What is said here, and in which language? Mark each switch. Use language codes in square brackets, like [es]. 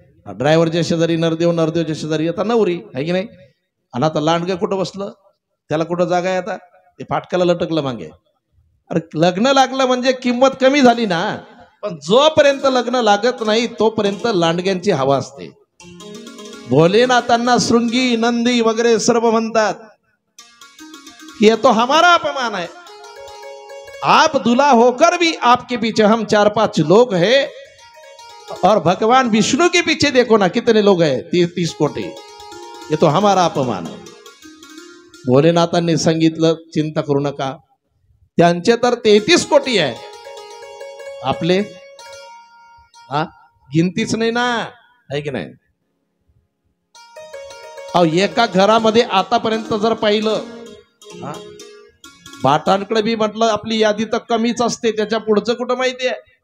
[mr] ड्रायव्हरच्या शेजारी नरदेव, नरदेवच्या शेजारी आता नवरी, आहे की नाही? आणि आता लांडग कुठं बसलं, त्याला कुठं जागा आहे? आता ते फाटकाला लटकलं मागे. अरे लग्न लागलं म्हणजे किंमत कमी झाली ना, पण जोपर्यंत लग्न लागत नाही तोपर्यंत लांडग्यांची हवा असते. भोलेनाथांना शृंगी, नंदी वगैरे सर्व म्हणतात कि [hi] ये तो हमारा अपमान है, आप दूल्हा होकर भी आपके पीछे हम 4-5 लोग हैं, और भगवान विष्णु के पीछे देखो ना कितने लोग हैं, 30 कोटी, ये तो हमारा अपमान है. [mr] भोलेनाथांनी सांगितलं चिंता करू नका, त्यांचे तर 33 कोटी आहे, आपले हा गिनतीच नाही ना, आहे की नाही? अहो एका घरामध्ये आतापर्यंत जर पाहिलं, बाटांकडे बी म्हटलं आपली यादी तर कमीच असते, त्याच्या पुढचं कुठं माहिती आहे?